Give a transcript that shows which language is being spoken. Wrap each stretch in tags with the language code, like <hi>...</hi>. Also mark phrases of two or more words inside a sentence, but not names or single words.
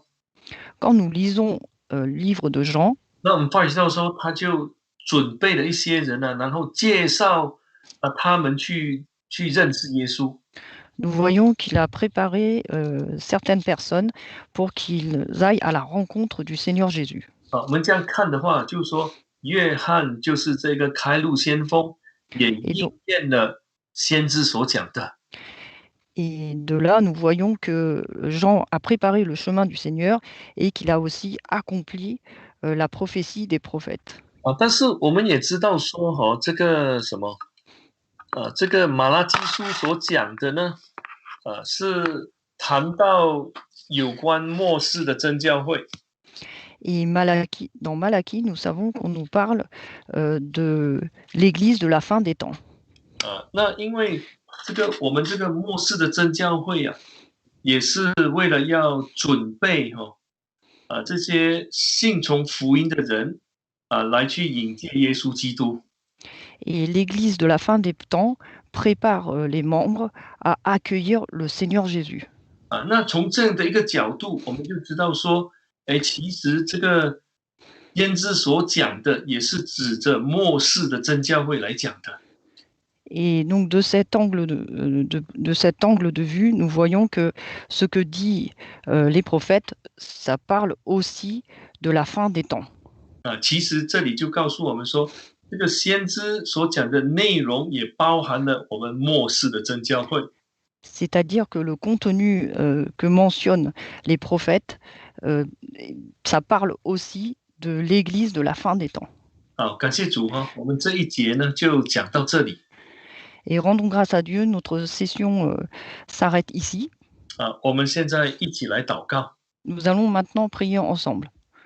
<fr>Quand nous lisons le livre de Jean,</fr> <zh>那我们发现到说，他就准备了一些人然后介绍他们去认识耶稣。</zh> <fr>nous voyons qu'il a préparé certaines personnes pour qu'ils aillent à la rencontre du Seigneur Jésus.</fr> <zh>我们这样看的话，就是说约翰就是这个开路先锋，也应验了先知所讲的。</zh> <fr>Et de là, nous voyons que Jean a préparé le chemin du Seigneur et qu'il a aussi accompli la prophétie des prophètes.</fr> <zh>但是我们也知道说这个什么这个马拉基书所讲的呢，是谈到有关末世的真教会。</zh> <fr>Et dans Malachie, nous savons qu'on nous parle de l'Église de la fin des temps.</fr> <zh>那因为我们这个末世的真教会啊，也是为了要准备这些信从福音的人来去迎接耶稣基督。</zh> <fr>Et l'Église de la fin des temps prépare les membres à accueillir le Seigneur Jésus.</fr> <zh>那从这样的一个角度，我们就知道说，其实这个先知所讲的，也是指着末世的真教会来讲的。</zh> <fr>Et donc de cet angle de vue, nous voyons que ce que dit les prophètes, ça parle aussi de la fin des temps.</fr> <zh>其实这里就告诉我们说，这个先知所讲的内容也包含了我们末世的真教会。</zh> <fr>C'est-à-dire que le contenu que mentionnent les prophètes, ça parle aussi de l'Église de la fin des temps.</fr> <zh>好，感谢主哈，我们这一节呢就讲到这里。</zh> <fr>Et rendons grâce à Dieu, notre session s'arrête ici.</fr> <zh>我们现在一起来祷告。</zh> <fr>Nous allons maintenant prier ensemble.</fr>